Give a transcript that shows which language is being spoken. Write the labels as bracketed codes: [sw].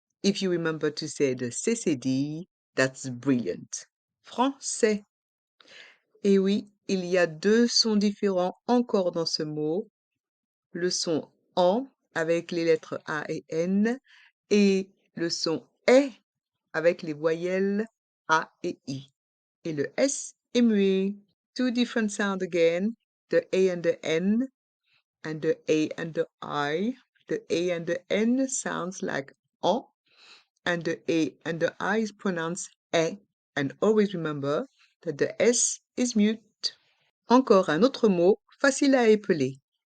[en] If you remember to say the C cédille, that's brilliant. [fr] Français. Et oui, il y a deux sons différents encore dans ce mot. Le son en avec les lettres A et N et le son est avec les voyelles A et I. Et le S est muet. [en] Two different sounds again, the A and the N, and the A and the I. The A and the N sounds like en, and the A and the I is pronounced eh. And always remember that the S is mute. [fr] Encore un autre mot facile à épeler.